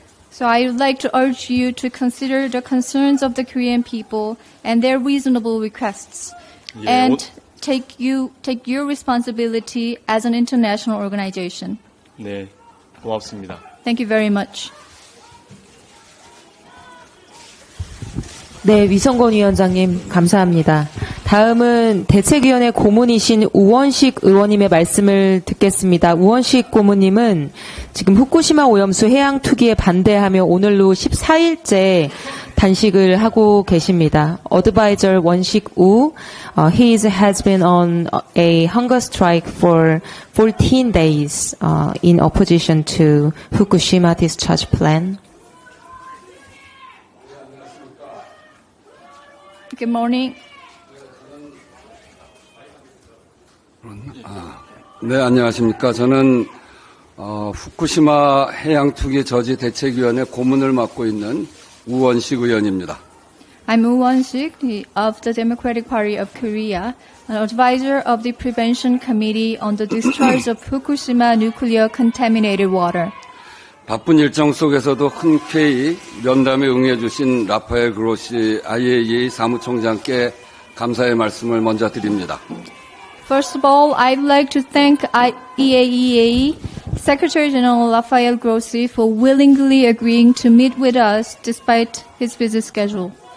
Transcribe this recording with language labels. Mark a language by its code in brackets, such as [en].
[en] So I would like to urge you to consider the concerns of the Korean people and their reasonable requests, [ko] 예, [en] and take your responsibility as an international organization. [ko] 네, 고맙습니다. [en] Thank you very much. [ko] 네, 위성권 위원장님 감사합니다. 다음은 대책위원회 고문이신 우원식 의원님의 말씀을 듣겠습니다. 우원식 고문님은 지금 후쿠시마 오염수 해양 투기에 반대하며 오늘로 14일째 단식을 하고 계십니다. [en] Advisor 원식 우, he has been on a hunger strike for 14 days in opposition to Fukushima discharge plan. Good morning. [ko] 네, 안녕하십니까. 저는 후쿠시마 해양투기 저지 대책위원회 고문을 맡고 있는 우원식 의원입니다. [en] I'm Woo Won-sik of the Democratic Party of Korea, an advisor of the Prevention Committee on the Discharge of Fukushima Nuclear Contaminated Water. [ko] 바쁜 일정 속에서도 흔쾌히 면담에 응해주신 라파엘 그로시 IAEA 사무총장께 감사의 말씀을 먼저 드립니다. [en] First of all, I'd like to thank IAEA Secretary General Rafael Grossi for willingly agreeing to meet with us despite his busy schedule.